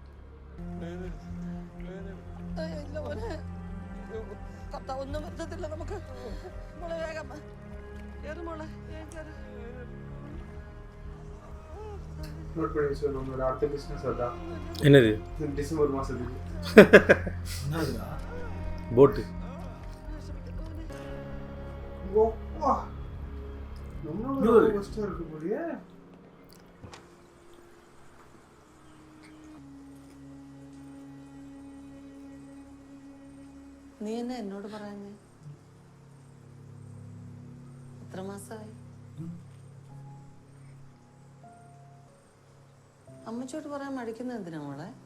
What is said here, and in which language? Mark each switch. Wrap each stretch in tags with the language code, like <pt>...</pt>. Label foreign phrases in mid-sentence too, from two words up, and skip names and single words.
<ml>ഒന്നും പറ്റത്തില്ല നമുക്ക്. മോളെ വേഗം കേറ് മോളെ.</ml> <ta>நோட் பண்ணி வச்சுக்கோ, நம்மளோட அடுத்த பிஸ்னஸ் அதான். என்னது? டிசம்பர் மாதத்துக்கு போட்டு. நம்மளோட கஷ்டம் இருக்கு போலியே.</ta> <ml>നീ എന്നെ എന്നോട് പറയുന്നേ? എത്ര മാസമായി? അമ്മച്ചോട്ട് പറയാൻ മടിക്കുന്നത് എന്തിനാ മോളെ?</ml>